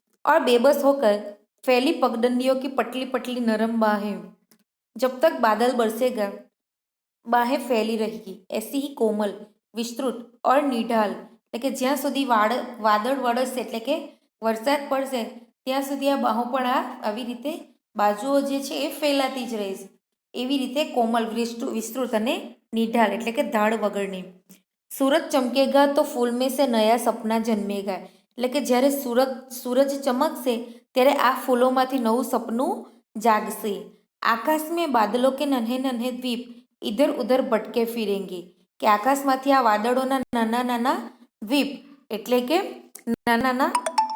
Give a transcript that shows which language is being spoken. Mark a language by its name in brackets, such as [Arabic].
[Hindi] और बेबस होकर फैली पगडंडियों की पतली पतली नरम बाहें, जब तक बादल बरसेगा बाहें फैली रहेगी, ऐसी ही कोमल, विस्तृत और निढाल, [Gujarati] એટલે કે જ્યાં સુધી વાદળ વરસશે એટલે કે વરસાદ પડશે ત્યાં સુધી આ બાહો પણ આવી રીતે બાજુઓ જે છે એ ફેલાતી જ રહેશે, એવી રીતે કોમલ, વિસ્તૃત અને નિઢાલ એટલે કે ધાડ વગરની। [Hindi] सूरज चमकेगा तो फूल में से नया सपना जन्मेगा, [Gujarati] એટલે કે જ્યારે सूरज चमकશે ત્યારે આ ફૂલોમાંથી નવું સપનું જાગશે। [Hindi] आकाश में बादलों के नन्हे नन्हे द्वीप इधर उधर भटके फिरेंगे, [Gujarati] કે આકાશમાંથી આ વાદળોના નાના નાના [Hindi] દ્વીપ એટલે કે નાના નાના